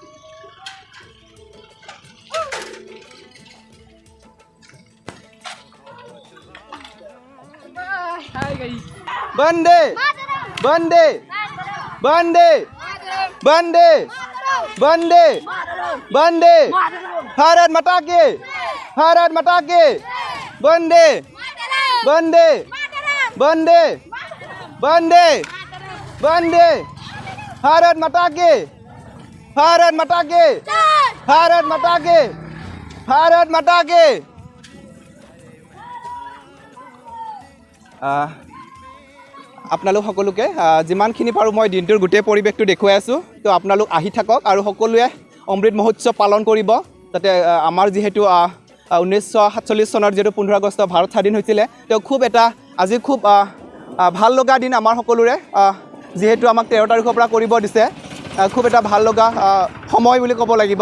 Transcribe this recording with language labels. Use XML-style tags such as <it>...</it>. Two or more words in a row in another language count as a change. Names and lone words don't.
<hi>वंदे वंदे वंदे वंदे वंदे वंदे বন্দে বন্দে भारत माता की, भारत माता की, वंदे वंदे वंदे वंदे वंदे भारत माता की, भारत माता की, भारत माता की, भारत माता की।</hi> <as>আপোনালোক সকলোকে যিমানখিনি পাৰোঁ মই দিনটোৰ গোটেই পৰিৱেশটো দেখুৱাই আছোঁ। তো আপোনালোক আহি থাকক আৰু সকলোৱে অমৃত মহোৎসৱ পালন কৰিব, যাতে আমাৰ যিহেতু 1947 চনৰ যিহেতু 15 আগষ্ট ভাৰত স্বাধীন হৈছিলে, তো খুব এটা আজি খুব ভাল লগা দিন আমাৰ সকলোৰে, যিহেতু আমাক 13 তাৰিখৰ পৰা কৰিব দিছে, খুব এটা ভাল লগা সময় বুলি ক'ব লাগিব।</as>